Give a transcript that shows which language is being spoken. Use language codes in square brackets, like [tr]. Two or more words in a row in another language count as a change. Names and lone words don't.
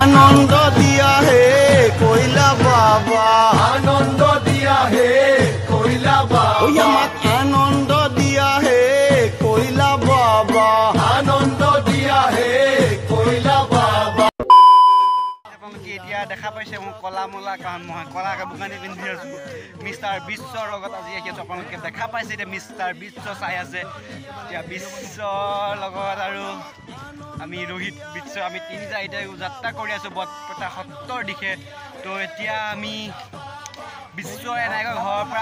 [hi] आनंद दिया है कोयला बाबा आनंद दिया है कोयला बाबा आनंद दिया है कोयला बाबा आनंद दिया है कोयला बाबा [as] এতিয়া দেখা পাইছে মই কলা মলা কাৰণ মই কলা কাপোৰকানি পিন্ধি আছো মিষ্টাৰ বিশ্বৰ লগত আজি আহি আছো আপোনালোকে দেখা পাইছে এতিয়া মিষ্টাৰ বিশ্ব চাই আছে এতিয়া বিশ্বৰ লগত আৰু আমি ৰোহিত বিশ্ব আমি তিনিটা এতিয়া যাত্ৰা কৰি আছো বটপটা সত্ৰৰ দিশে তো এতিয়া আমি বিশ্বৰ এনেকৈ ঘৰৰ পৰা